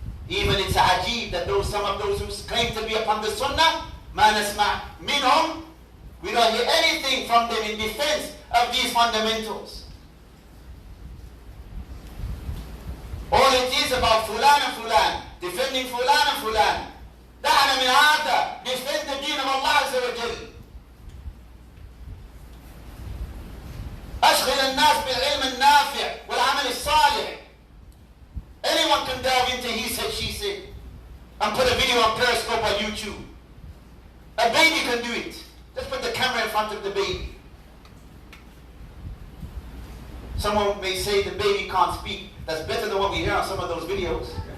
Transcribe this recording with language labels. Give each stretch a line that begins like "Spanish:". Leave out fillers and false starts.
English: Even it's ajib that some of those who claim to be upon the Sunnah,
Arabic: مَا نَسْمَعْ مِنْهُمْ,
English: we don't hear anything from them in defense of these fundamentals. All it is about fulan and fulan, defending fulan and fulan.
Arabic: دعنا من هذا,
English: defend the deen of Allah Azza wa Jal.
Arabic: أشغل الناس بالعلم النافع والعمل الصالح.
English: Anyone can delve into he said, she said, and put a video on Periscope or YouTube. A baby can do it. Just put the camera in front of the baby. Someone may say the baby can't speak. That's better than what we hear on some of those videos.